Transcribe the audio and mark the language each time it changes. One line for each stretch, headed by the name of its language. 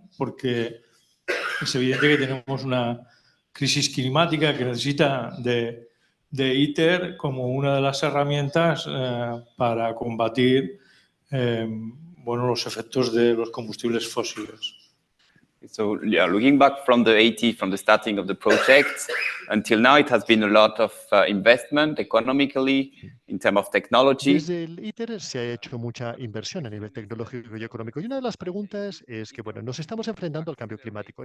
Spanish: Porque es evidente que tenemos una crisis climática que necesita de ITER como una de las herramientas para combatir bueno, los efectos de los combustibles fósiles.
English: So yeah, looking back from the 80s, from the starting of the project until now, it has been a lot of investment economically in terms of technology.
Spanish: Desde el ITER se ha hecho mucha inversión a nivel tecnológico y económico. Y una de las preguntas es que, bueno, nos estamos enfrentando al cambio climático.